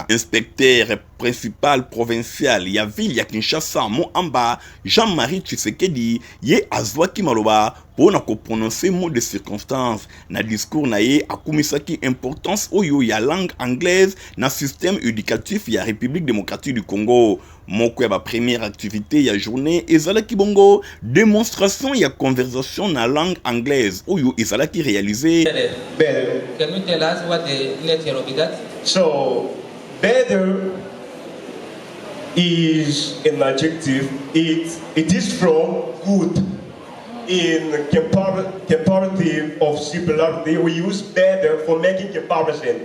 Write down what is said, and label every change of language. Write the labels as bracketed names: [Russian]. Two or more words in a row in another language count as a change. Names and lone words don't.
[French] Inspecteur principal provincial [Lingala] ya ville ya Kinshasa Moamba Jean-Marie Tshisekedi ye azwa ki maloba pour na ko [French] prononcer mot de circonstance [Lingala] na discours na ye akumisaki importance oyo ya [French] langue anglaise [Lingala] na [French] système éducatif [Lingala] ya République démocratique du Congo. Moko ya ba [French] première activité [Lingala] ya journée ezalaki bongo démonstration ya conversation na [French] langue anglaise [Lingala] oyo ezalaki réalisé. [English] Better. Can you tell us what the letter of that? So, better is an adjective. It is from good. In comparative of similarity, we use better for making comparison.